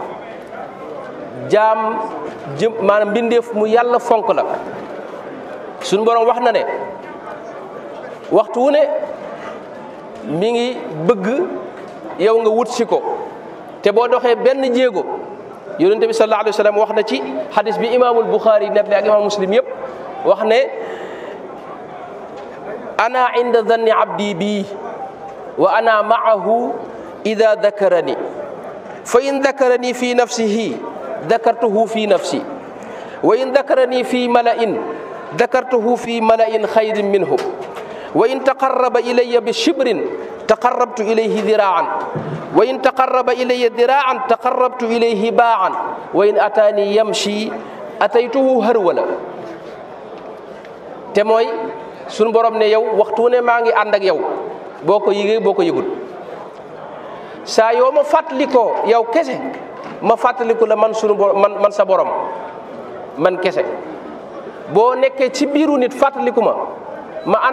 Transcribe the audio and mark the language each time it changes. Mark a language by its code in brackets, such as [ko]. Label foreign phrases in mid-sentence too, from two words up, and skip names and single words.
[wo] jaam maanaam mbindeef mu yàlla fonk la suñ borom wax na ne waxtu wu ne mi ngi bëgg yow nga wut si ko te boo doxee benn jéego yonente bi [ar] صلى الله عليه وسلم [wo] wax na ci xadis bi imaamul Buxaari nettali ak imaam Muslim yëpp wax ne [ar] أنا عند ظن عبدي بي وأنا معه إذا ذكرني فإن ذكرني في نفسه ذكرته في نفسي وإن ذكرني في ملإ ذكرته في ملإ خير منه وإن تقرب إلي بشبر تقربت إليه ذراعا وإن تقرب إلي ذراعا تقربت إليه باعا وإن أتاني يمشي أتيته هرولة [wo] te mooy sunu borom ne yow waxtu ne maa ngi ànd ak yow boo ko yëgee boo ko yëgul saa yoo ma fàttalikoo yow kese ma fàttaliku la man sunu borom man sa borom man kese boo nekkee ci biiru nit fàttaliku ma ànd